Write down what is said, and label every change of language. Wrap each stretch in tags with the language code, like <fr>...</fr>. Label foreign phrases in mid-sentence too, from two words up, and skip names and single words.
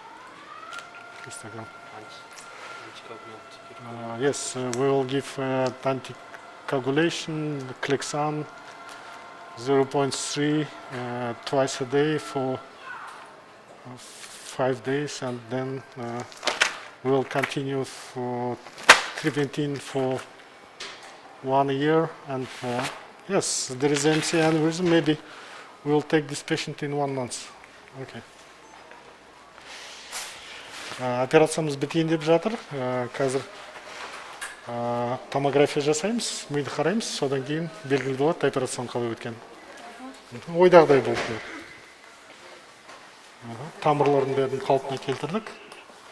<en>Yes, we will give anticoagulation, Clexan 0.3 twice a day for 5 days, and then we will continue for Triventine for 1 year. And yes, there is ICA Aneurysm. Maybe we will take this patient in 1 month. Okay.</en> <kk>Операциямыз бітейін деп жатыр. Қазір томография жасаймыз, миды қараймыз, содан кейін белгілі болады операцияның қалай өткен. Ойдағыдай болды. Тамырлардың бәрін қалпына келтірдік.</kk>